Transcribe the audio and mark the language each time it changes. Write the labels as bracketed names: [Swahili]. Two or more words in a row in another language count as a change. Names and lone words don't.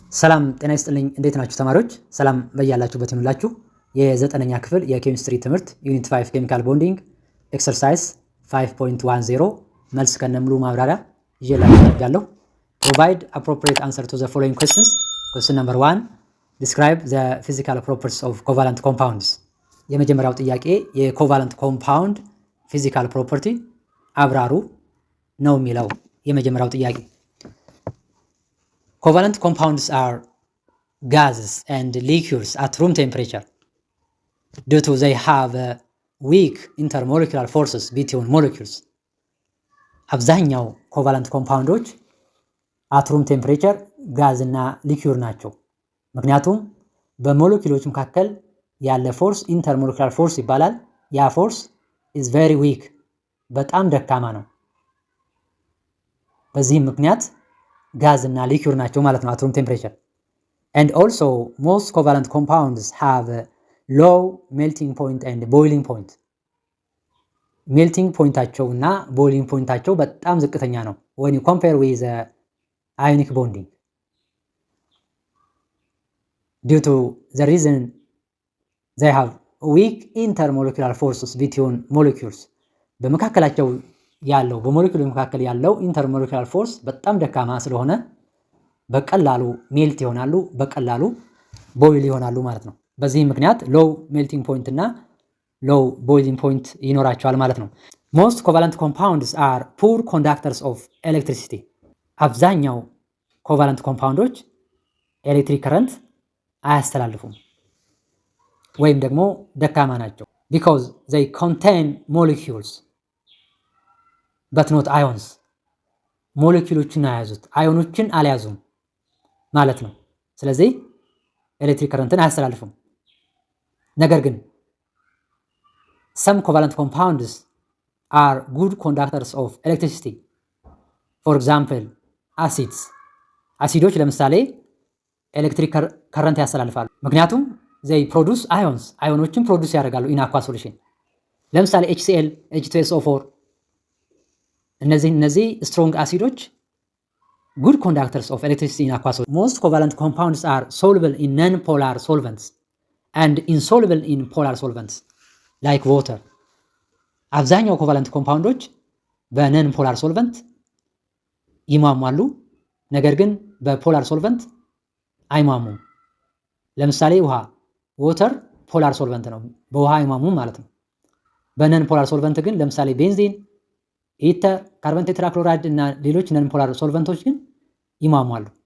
[Amharic] ሰላም ጤና ይስጥልኝ። እንዴት ናችሁ ተማሪዎች? ሰላም በያላችሁበት ይሁንላችሁ። የዘጠነኛ ክፍል የኬሚስትሪ ትምህርት [English] unit 5 chemical bonding exercise 5.10 [Amharic] መልስ ከነሙሉ ማብራሪያ ይዤላችሁ ቀርቤያለሁ። [English] Provide appropriate answer to the following questions. Question number 1. Describe the physical properties of covalent compounds. [Amharic] የመጀመሪያው ጥያቄ [English] covalent compound physical property [Amharic] አብራሩ ነው የሚለው የመጀመሪያው ጥያቄ። [English] Covalent compounds are gases and liquids at room temperature due to they have weak intermolecular forces between molecules. [Amharic] አብዛኛው [English] covalent compounds at room temperature [Amharic] ጋዝ እና ሊኩዊድ ናቸው። ምክንያቱም በሞለኪውሎች መካከል ያለ [English] force intermolecular force [Amharic] ይባላል። ያ ፎርስ [English] is very weak [Amharic] በጣም ደካማ ነው። በዚህም ምክንያት ጋዝ እና ሊኩዊድ ናቸው ማለት ነው [English] at room temperature. And also most covalent compounds have a low melting point and boiling point. melting pointአቸው እና boiling pointአቸው [Amharic] በጣም ዝቅተኛ ነው [English] when you compare with ionic bonding. Due to the reason they have weak intermolecular forces between molecules. [Amharic] በመካከላቸው ያለው በሞለኪውል መካከል ያለው [English] intermolecular force [Amharic] በጣም ደካማ ስለሆነ በቀላሉ ሜልት ይሆናሉ፣ በቀላሉ ቦይል ይሆናሉ ማለት ነው። በዚህ ምክንያት [English] low melting point [Amharic] እና [English] low boiling point [Amharic] ይኖራቸዋል ማለት ነው። [English] Most covalent compounds are poor conductors of electricity. [Amharic] አብዛኛው [English] covalent compounds electric current [Amharic] አያስተላልፉም ወይም ደግሞ ደካማ ናቸው [English] because they contain molecules but not ions. [Amharic] ሞለኪውሎችን አያዙት አዮኖችን አልያዙም ማለት ነው። ስለዚህ [English] electric current [Amharic] አያስተላልፉም። ነገር ግን [English] some covalent compounds are good conductors of electricity. For example, acids. [Amharic] አሲዶች ለምሳሌ [English] electric current [Amharic] ያስተላልፋሉ ምክንያቱም [English] they produce ions. [Amharic] አዮኖችን ፕሮዲዩስ ያደርጋሉ [English] in aqua solution. [Amharic] ለምሳሌ HCl, H2SO4 እነዚህ [English] strong acids good conductors of electricity in aqua solution. Most covalent compounds are soluble in non-polar solvents and insoluble in polar solvents like water. [Amharic] አብዛኛው [English] covalent compounds non polar solvent [Amharic] ይሟሟሉ፣ ነገር ግን [English] polar solvent [Amharic] አይሟሙም። ለምሳሌ ውሃ water [English] polar solvent [Amharic] ነው፣ በውሃ አይሟሙም ማለት ነው። [English] non polar solvent [Amharic] ግን ለምሳሌ ቤንዚን፣ ኢተር፣ [English] carbon tetrachloride [Amharic] እና ሌሎች [English] non polar solvents [Amharic] ግን ይሟሟሉ።